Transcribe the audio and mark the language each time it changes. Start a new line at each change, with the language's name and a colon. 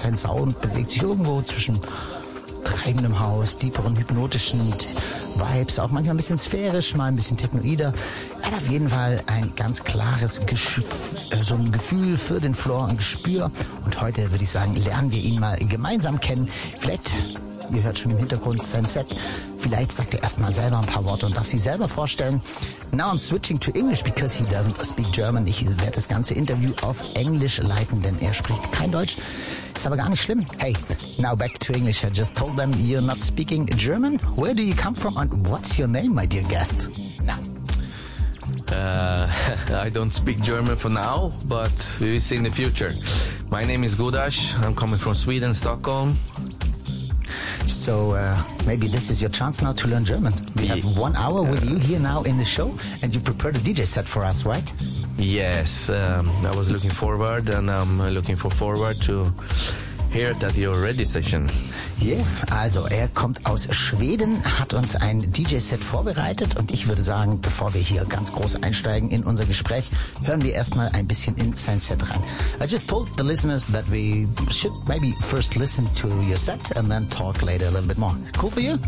German: Sein Sound bewegt sich irgendwo zwischen treibendem Haus, tieferen hypnotischen Vibes, auch manchmal ein bisschen sphärisch, mal ein bisschen technoider. Er hat auf jeden Fall ein ganz klares Gefühl für den Floor, ein Gespür. Und heute würde ich sagen, lernen wir ihn mal gemeinsam kennen. Vielleicht, ihr hört schon im Hintergrund sein Set, vielleicht sagt er erstmal selber ein paar Worte und darf sie selber vorstellen.
English: Now I'm switching to English because he doesn't speak German.
German: Ich werde das ganze Interview auf Englisch leiten, denn er spricht kein Deutsch. Ist aber gar nicht schlimm.
English: Hey, now back to English. I just told them you're not speaking German. Where do you come from and what's your name, my dear guest? I don't speak German for now, but we will see in the future. My name is Gudash. I'm coming from Sweden, Stockholm. So maybe this is your chance now to learn German. We have 1 hour with you here now in the show, and you prepared a DJ set for us, right? Yes, I was looking forward, and I'm looking forward to hear that you're ready, session.
German: Yeah, also er kommt aus Schweden, hat uns ein DJ-Set vorbereitet, und ich würde sagen, bevor wir hier ganz groß einsteigen in unser Gespräch, hören wir erstmal ein bisschen in sein Set rein.
English: I just told the listeners that we should maybe first listen to your set and then talk later a little bit more. Cool for you?